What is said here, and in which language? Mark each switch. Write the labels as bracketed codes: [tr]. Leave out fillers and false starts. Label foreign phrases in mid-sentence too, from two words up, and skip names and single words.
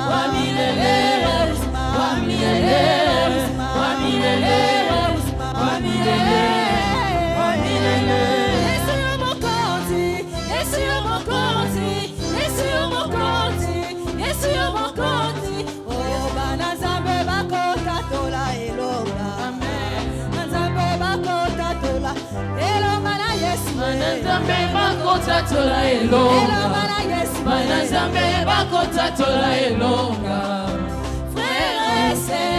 [sw] Wa milele. wa uzima Wa milele. Wa milele. Wa milele. Wa milele. [ln] Yesu yomokonzi, Yesu yomokonzi, Yesu yomokonzi, Yesu yomokonzi. Oyo bana Nzambe bakotatola elonga. Nzambe bakotatola elonga na Yesu. Bana Nzambe bakotatola elonga. Elonga na Yesu. Bana Nzambe bakotatola elonga. [fr] Frère et sœur,